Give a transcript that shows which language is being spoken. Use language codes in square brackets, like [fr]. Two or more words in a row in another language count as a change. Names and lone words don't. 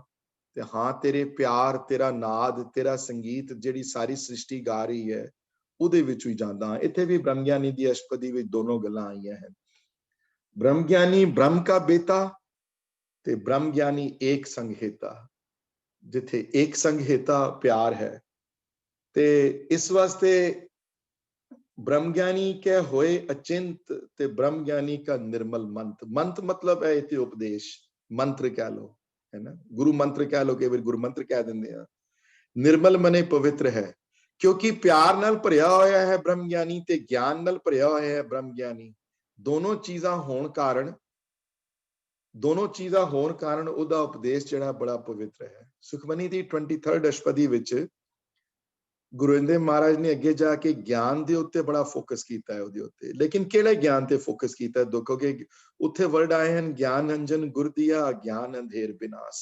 [pa] ਤੇ ਹਾਂ ਤੇਰੇ ਪਿਆਰ, ਤੇਰਾ ਨਾਦ, ਤੇਰਾ ਸੰਗੀਤ ਜਿਹੜੀ ਸਾਰੀ ਸ੍ਰਿਸ਼ਟੀ ਗਾ ਰਹੀ ਹੈ ਉਹਦੇ ਵਿੱਚ ਵੀ ਜਾਂਦਾ ਹਾਂ। ਇੱਥੇ ਵੀ ਬ੍ਰਹਮ ਗਿਆਨੀ ਦੀ ਅਸ਼ਟਪਦੀ ਵਿੱਚ ਦੋਨੋਂ ਗੱਲਾਂ ਆਈਆਂ ਹਨ। ਬ੍ਰਹਮ ਗਿਆਨੀ ਬ੍ਰਹਮ ਕਾ ਬੇਟਾ ਤੇ ਬ੍ਰਹਮ ਗਿਆਨੀ ਏਕ ਸੰਗ ਹੇਤਾ, ਜਿੱਥੇ ਏਕ ਸੰਗ ਹੇਤਾ ਪਿਆਰ ਹੈ। ਤੇ ਇਸ ਵਾਸਤੇ ਬ੍ਰਹਮ ਗਿਆਨੀ ਕੇ ਹੋਏ ਅਚਿੰਤ ਤੇ ਬ੍ਰਹਮ ਗਿਆਨੀ ਕਾ ਨਿਰਮਲ ਮੰਤ੍ਰ। [hi] मंत्र मतलब है इतने उपदेश, मंत्र कह लो, है ना, गुरु मंत्र कह लो, कई बार गुरु मंत्र कह देंगे हैं। [pa] ਨਿਰਮਲ ਮਨੇ ਪਵਿੱਤਰ ਹੈ, ਕਿਉਂਕਿ ਪਿਆਰ ਨਾਲ ਭਰਿਆ ਹੋਇਆ ਹੈ ਬ੍ਰਹਮ ਗਿਆਨੀ ਤੇ ਗਿਆਨ ਨਾਲ ਭਰਿਆ ਹੋਇਆ ਹੈ ਬ੍ਰਹਮ ਗਿਆਨੀ। ਦੋਨੋਂ ਚੀਜ਼ਾਂ ਹੋਣ ਕਾਰਣ ਉਹਦਾ ਉਪਦੇਸ਼ ਜਿਹੜਾ ਬੜਾ ਪਵਿੱਤਰ ਹੈ। ਸੁਖਮਨੀ ਦੀ 23rd ਅਸ਼ਟਪਦੀ ਵਿੱਚ ਗੁਰੂ ਅੰਗਦ ਮਹਾਰਾਜ ਨੇ ਅੱਗੇ ਜਾ ਕੇ ਗਿਆਨ ਦੇ ਉੱਤੇ ਬੜਾ ਫੋਕਸ ਕੀਤਾ ਹੈ ਉਹਦੇ ਉੱਤੇ। ਲੇਕਿਨ ਕਿਹੜੇ ਗਿਆਨ ਤੇ ਫੋਕਸ ਕੀਤਾ? ਦੇਖੋ ਕਿ ਉੱਥੇ ਵਰਡ ਆਏ ਹਨ ਗਿਆਨ ਅੰਜਨ ਗੁਰ ਦੀਆ ਗਿਆਨ ਅੰਧੇਰ ਵਿਨਾਸ਼।